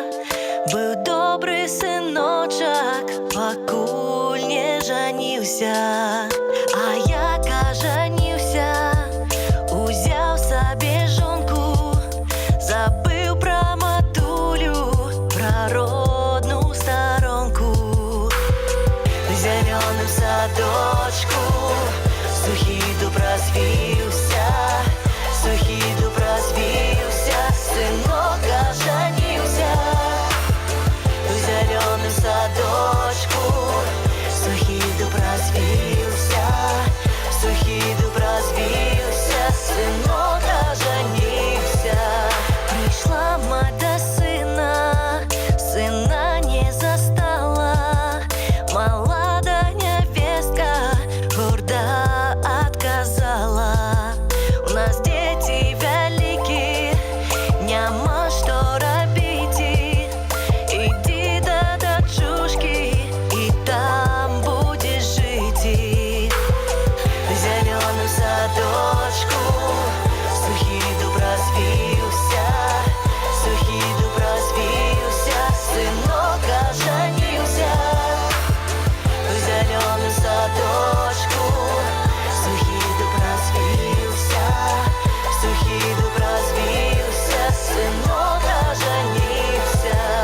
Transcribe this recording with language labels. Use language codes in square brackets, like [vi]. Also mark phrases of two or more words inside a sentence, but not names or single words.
[ru] Был добрый сыночек, покуль не женился. [uk] А яка женился, узяв собі жонку, забив про матулю, про родну сторонку. [ru] В зеленом садочку сухий дуб развился, сухий дуб развился, сынок оженился. В зеленом садочку сухий дуб развился, сухий дуб развился, сынок оженился. Пришла мать до сына, сына не застала. Молодая невестка гордо отказала. У нас дети великие, нема что робить. Иди до дочушки, и там будешь жить. В зеленом садочку сухий дуб развился, сухий дуб развился, сынок оженился. В зеленом садочку сухий дуб развился, сухий дуб развился, сынок оженился.